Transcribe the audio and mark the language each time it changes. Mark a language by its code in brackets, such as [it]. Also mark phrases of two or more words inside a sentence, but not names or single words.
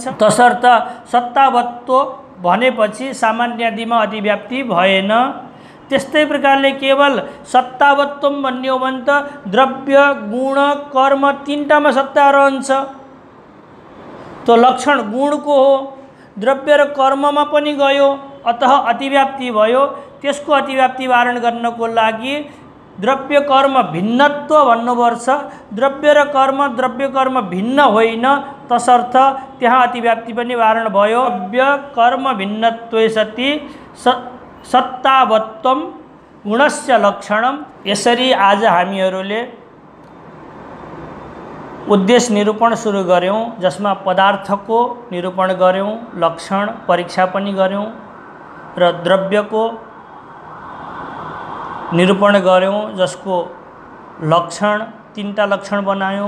[ne] तसर्थ सत्तावत्व भनेपछि सामान्यतिमा अतिव्याप्ति भएन। त्यस्तै प्रकारले केवल सत्तावत्वम भन्ने हो भने त द्रव्य गुण कर्म 3टामा सत्ता रहन्छ। तो लक्षण गुणको हो, द्रव्य र कर्ममा पनि गयो, अतः अतिव्याप्ति भयो। त्यसको अतिव्याप्ति वारण गर्नको लागि द्रव्य कर्म भिन्नत्व भन्नुपर्छ। द्रव्य र कर्म भिन्न होइन, तसर्थ त्यहाँ अतिव्याप्ति पनि वारण भयो। [sa] द्रव्य कर्म भिन्नत्वे सति सत्तावत्वम गुणस्य लक्षणम। [ne] यसरी आज हामीहरूले उद्देश्य निरूपण सुरु गर्यौं, जसमा पदार्थको निरूपण गर्यौं, लक्षण परीक्षा पनि गर्यौं र द्रव्यको निरूपण गर्यौं, जसको लक्षण 3टा लक्षण बनायौं।